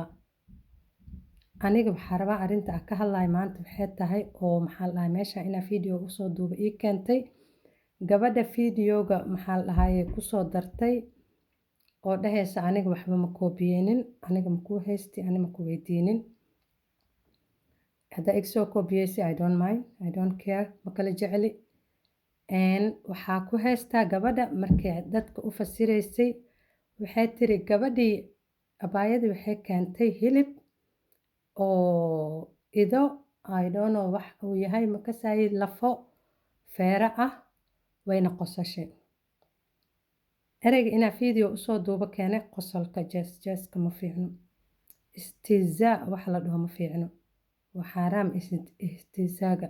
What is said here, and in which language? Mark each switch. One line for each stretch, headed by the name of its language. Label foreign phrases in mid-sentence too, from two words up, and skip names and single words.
Somali: Aniga waxaa rabaa arrinta aan ka hadlayo maanta waxay tahay oo maxaa la dhahaa meesha inaa fiidiyoo u soo duuba ii keentay. Gabadha fiidiyooga maxaa la dhahaye ku soo dartay oo dhahaysa aniga waxba ma koobiyeynin, aniga ma kuu haysti, aniga ma ku weydiinin. Hadda iga soo koobiyeysay
English: I don't mind, I don't care,
Somali: ma kala jeceli. Waxaa ku haystaa gabadha markay dadka u fasiraysay waxay tiri gabadhii abaayadii waxay keentay hilib oo ido
English: I don't know
Somali: wax uu yahay ma kasaayi lafo feera ah wayna qosashay. Ereyga inaa fiidiyoo u soo duuba keenay qosolka jeeska ma fiicno. Istihzaa waxa la dhaho ma fiicno. Waa xaraam istihzaaga.